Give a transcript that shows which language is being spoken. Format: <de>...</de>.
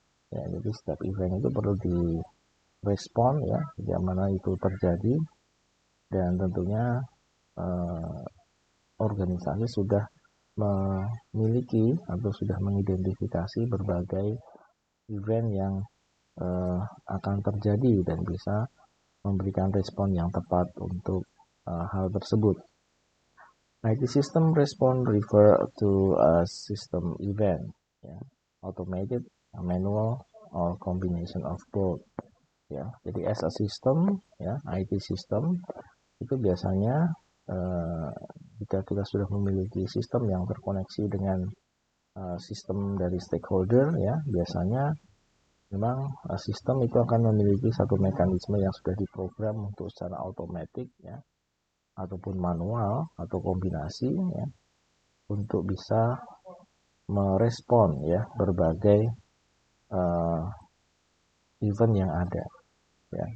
<id>Ya, jadi setiap event itu perlu direspon ya, yang mana itu terjadi, dan tentunya organisasi sudah memiliki atau sudah mengidentifikasi berbagai event yang akan terjadi dan bisa memberikan respon yang tepat untuk hal tersebut.</id> <en>IT system response refer to a system event, ya, automated, manual, or combination of both.</en> <id>Ya, jadi</id> <en>as a system,</en> <id>ya, IT system itu biasanya jika kita sudah memiliki sistem yang terkoneksi dengan sistem dari stakeholder, ya, biasanya memang sistem itu akan memiliki satu mekanisme yang sudah diprogram untuk secara otomatis, ya, ataupun manual atau kombinasi, ya, untuk bisa merespon ya berbagai event yang ada, ya.</id>